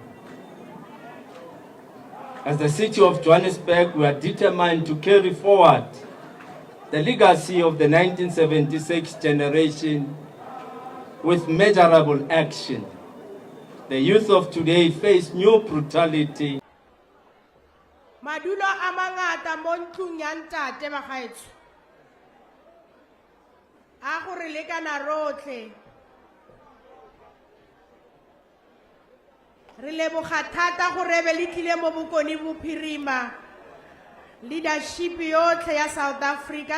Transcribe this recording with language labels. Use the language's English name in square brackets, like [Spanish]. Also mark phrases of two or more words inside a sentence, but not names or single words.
[English] As the city of Johannesburg, we are determined to carry forward the legacy of the 1976 generation with measurable action. The youth of today face new brutality. [Tswana] Madulo a mangata mo ntlong ya ntate bagaetsho a go re lekana rotlhe re leboga thata gore be le tlile mo bokoni bophirima leadership yotlhe ya South Africa.